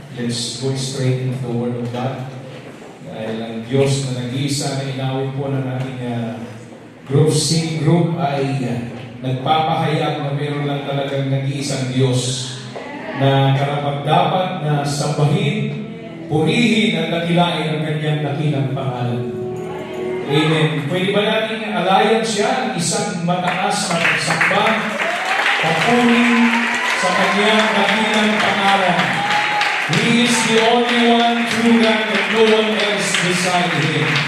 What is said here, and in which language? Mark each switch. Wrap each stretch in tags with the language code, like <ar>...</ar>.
<en>Let's go straight into the Word of God.</en> <tl>Dahil ang Diyos na nag-iisa na inawin po ng ating singing group ay nagpapahayag na meron lang talagang nag-iisang Diyos na karapat-dapat na sambahin, purihin at dakilain ang kanyang dakilang pangalan. Amen. Pwede ba natin alayan siya ang isang mataas na pagsamba, papuri sa kanyang dakilang pangalan?</tl> <en>He is the only one true God and no one else beside Him.</en>